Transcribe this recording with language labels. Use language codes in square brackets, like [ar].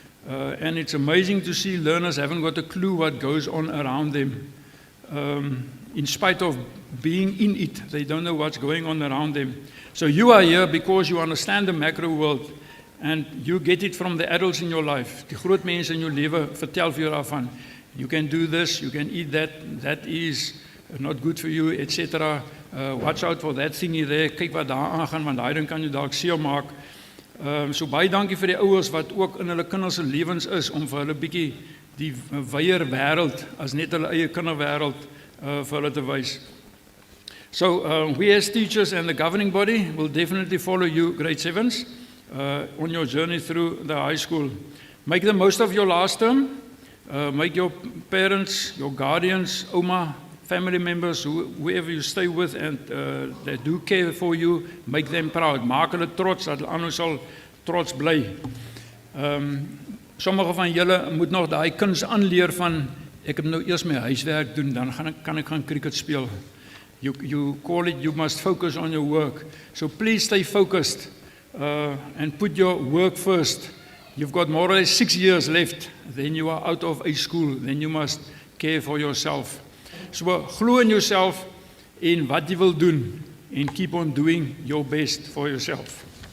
[en] And it's amazing to see learners haven't got a clue what goes on around them. In spite of being in it, they don't know what's going on around them. So you are here because you understand the macro world, and you get it from the adults in your life. [af] Die groot mense in jou lewe vertel vir jou daarvan. [en] You can do this, you can eat that, that is not good for you, etc. Watch out for that thingy there. [af] Kyk wat daar aangaan, want daai ding kan jou dalk seer maak. So baie dankie vir die ouers wat ook in hulle kinders se lewens is om vir hulle bietjie die wyeer wêreld as net hulle eie kinderwêreld vir hulle te wys. [en] So we as teachers and the governing body will definitely follow you, grade 7s, on your journey through the high school. Make the most of your last term. Make your parents, your guardians, oma, family members, whoever you stay with and that do care for you, make them proud. [af] Maak hulle trots, dat hulle aan sal trots bly. Sommige van julle moet nog daai kuns aanleer van ek het nou eers my huiswerk doen, dan kan ek gaan cricket speel. [en] You call it, you must focus on your work. So please stay focused and put your work first. You've got more or less 6 years left, then you are out of a school, then you must care for yourself. So [af] glo [en] in yourself in [af] wat jy wil doen [en] and keep on doing your best for yourself.